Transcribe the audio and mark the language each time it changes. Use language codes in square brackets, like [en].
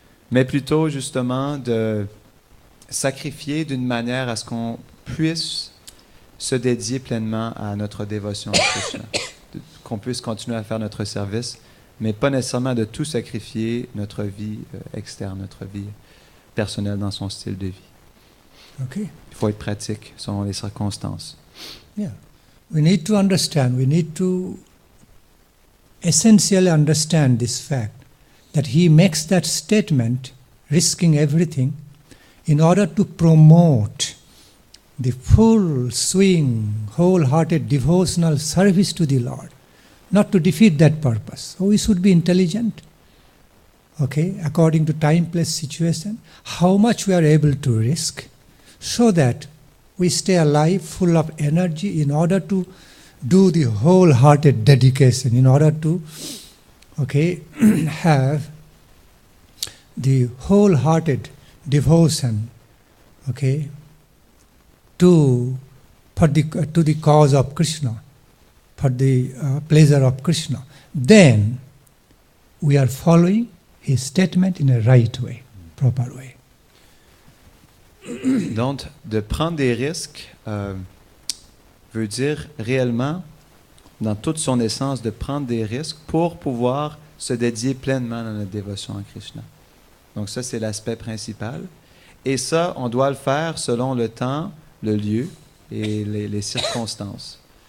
[fr] mais plutôt justement de sacrifier d'une manière à ce qu'on puisse se dédier pleinement à notre dévotion à Krishna, qu'on puisse continuer à faire notre service, mais pas nécessairement de tout sacrifier notre vie externe, notre vie personnelle dans son style de vie. [en] Okay. [fr] Il faut être pratique selon les circonstances. [en] Yeah. We need to essentially understand this fact that he makes that statement, risking everything, in order to promote the full swing, wholehearted devotional service to the Lord, not to defeat that purpose. So we should be intelligent, okay, according to time, place, situation, how much we are able to risk, so that we stay alive, full of energy, in order to do the wholehearted dedication, in order to, okay, have the wholehearted devotion, okay, to the cause of Krishna, for the pleasure of Krishna. Then we are following his statement in a right way, proper way. [fr] Donc, de prendre des risques veut dire réellement, dans toute son essence, de prendre des risques pour pouvoir se dédier pleinement dans notre dévotion à Krishna. Donc ça, c'est l'aspect principal. Et ça, on doit le faire selon le temps, le lieu et les circonstances.